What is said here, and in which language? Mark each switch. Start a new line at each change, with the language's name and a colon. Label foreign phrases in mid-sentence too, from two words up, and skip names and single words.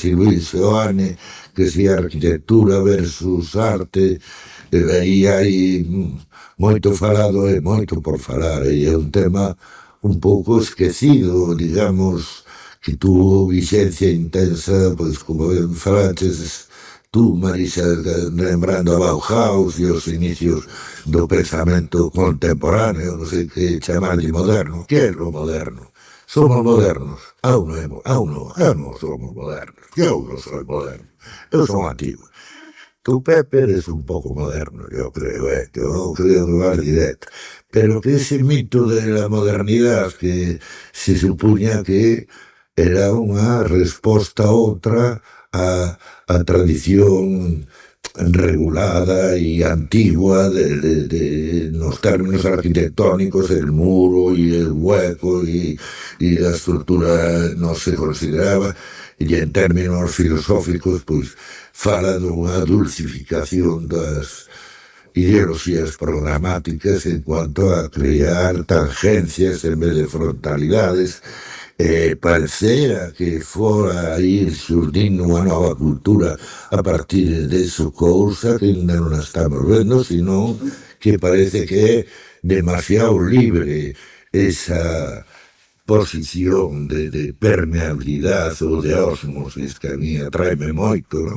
Galician: si Luis Seoane, que si a arquitectura versus arte, aí hai moito falado e moito por falar, e é un tema un pouco esquecido, digamos, que tuvo vigencia intensa, pois como ben falaches tú, Marisa, lembrando a Bauhaus e os inicios do pensamento contemporáneo, non sei que chamar de moderno. Que é o moderno? Somos modernos. Eu non somos modernos. Eu non sou moderno. Eu son antigo.
Spanish: Tu Pepper es un poco moderno, yo creo que va directo. Pero que ese mito de la modernidad que se supuña que era unha
Galician: resposta outra a tradición regulada
Spanish: y antigua los términos arquitectónicos, el muro y el hueco y la estructura no se consideraba, y en términos filosóficos pues
Galician: fala dunha dulcificación das ideologías programáticas
Spanish: en cuanto a crear tangencias en vez de frontalidades.
Galician: Parecera que fora a ir xurdindo unha nova cultura a partir deso, cousa que ainda non estamos vendo, sino que parece que é demasiado libre esa posición de permeabilidade ou de osmosis que a mí atraeme moito, non?